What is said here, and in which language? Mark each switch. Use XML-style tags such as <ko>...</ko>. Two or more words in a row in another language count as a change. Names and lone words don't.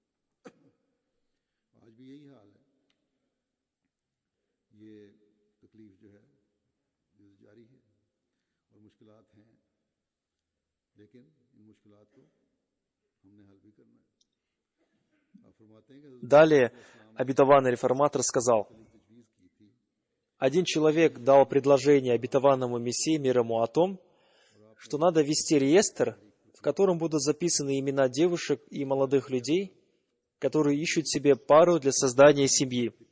<ur>آج بھی یہی حال ہے. یہ تکلیف جو ہے یہ جاری ہے اور مشکلات ہیں، لیکن ان مشکلات کو ہم نے حل بھی کرنا ہے. آپ فرماتے ہیں کہ</ur> <ru>Далее обетованный реформатор сказал: один человек дал предложение обетованному Мессии, мир ему, о том, что надо вести реестр, в котором будут записаны имена девушек и молодых людей, которые ищут себе пару для создания семьи.</ru>